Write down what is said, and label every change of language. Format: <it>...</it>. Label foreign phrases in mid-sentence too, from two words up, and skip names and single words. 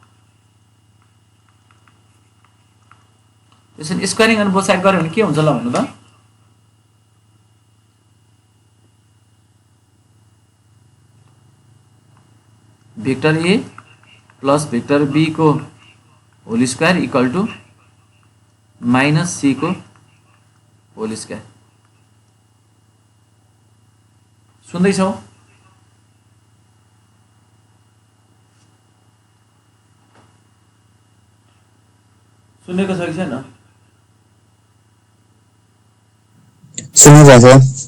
<en>त्यसैले squaring on both side</en> <ne>गऱ्यो भने के हुन्छ ल भन्नु त,</ne> <en>vector A plus vector B को whole square equal to minus C को whole square.</en> <ne>सुन्दैछौ? सुनेको छ कि छैन? सुनिरहेको छ।</ne>